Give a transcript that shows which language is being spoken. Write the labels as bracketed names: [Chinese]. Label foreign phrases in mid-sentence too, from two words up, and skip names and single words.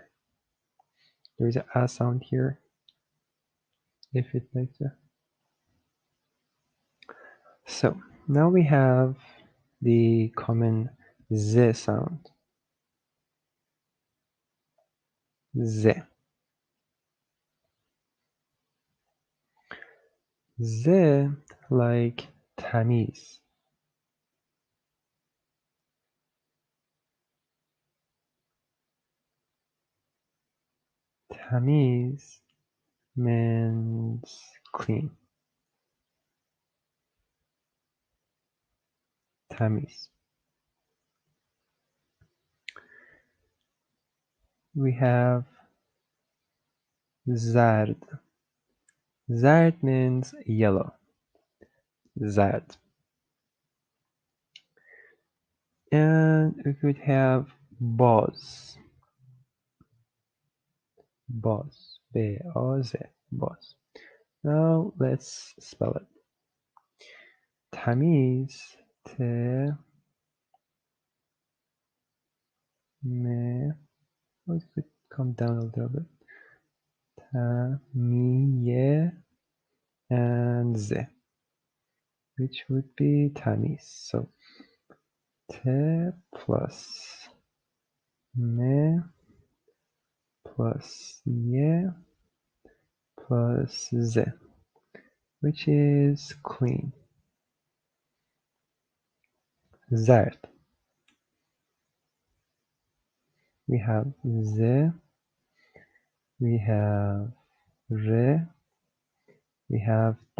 [English] There is an A sound here, if you'd like to. So now we have the common Z sound. ز. ز like تمیز. تمیز means clean. [Persian] تمیز. [English] We have زرد. زرد means yellow. زرد. And we could have باز. [Persian] باز. [English] B-A-Z. باز. Now let's spell it. [Persian] تمیز. ت م. [English] It could come down a little bit. تمیه and Z, which would be تمیز. So ت plus م plus ی plus Z, which is clean. [Persian] زرد. [English] We have Z, we have ر, we have د.